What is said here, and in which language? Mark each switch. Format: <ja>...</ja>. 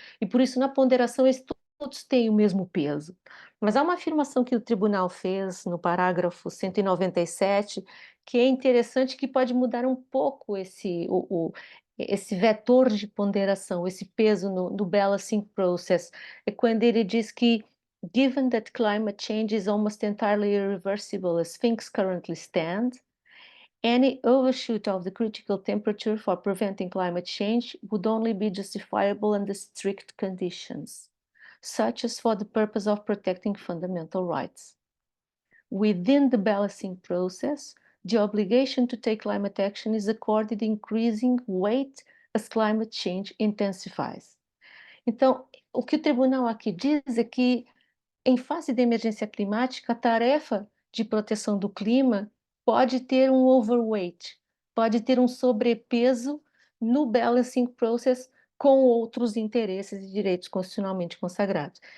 <pt>E por isso, na ponderação, eles todos têm o mesmo peso. Mas há uma afirmação que o tribunal fez no parágrafo 197, que é interessante, que pode mudar um pouco esse vetor de ponderação, esse peso no</pt> <en>balancing process.</en> <pt>É quando ele diz que,</pt> <en>given that climate change is almost entirely irreversible as things currently stand, any overshoot of the critical temperature for preventing climate change would only be justifiable under strict conditions, such as for the purpose of protecting fundamental rights. Within the balancing process, the obligation to take climate action is accorded increasing weight as climate change intensifies.</en> <pt>Então, o que o tribunal aqui diz é que, em fase de emergência climática, a tarefa de proteção do clima pode ter um overweight, pode ter um sobrepeso no</pt> <en>balancing process</en> <pt>com outros interesses e direitos constitucionalmente consagrados.</pt>